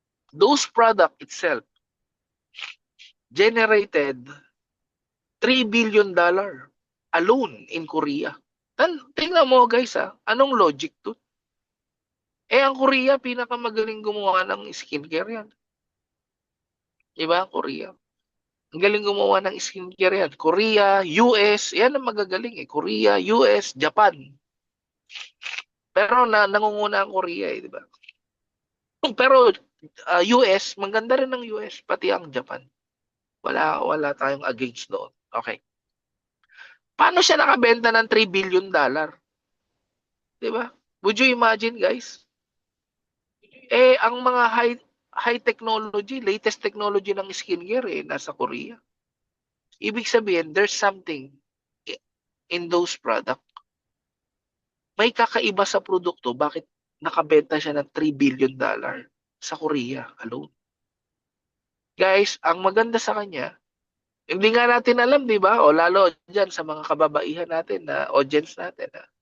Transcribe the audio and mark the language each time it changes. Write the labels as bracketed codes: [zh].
[en] Those product itself generated $3 billion alone in Korea. [tl] Tingnan mo guys anong logic to? Ang Korea, pinakamagaling gumawa ng skincare yan. Diba? Korea. Ang galing gumawa ng skincare yan. Korea, US, yan ang magagaling eh. Korea, US, Japan. Pero nangunguna ang Korea eh, diba? Pero US, maganda rin ng US, pati ang Japan. Wala tayong against doon. Okay. Paano siya nakabenta ng $3 billion? Diba? [en] Would you imagine, guys? [tl] Ang mga high technology, latest technology ng skincare nasa Korea. Ibig sabihin, [en] there's something in those product. [tl] May kakaiba sa produkto, bakit nakabenta siya ng $3 billion sa Korea alone? Guys, ang maganda sa kanya, hindi nga natin alam, di ba? O lalo dyan sa mga kababaihan natin, audience natin.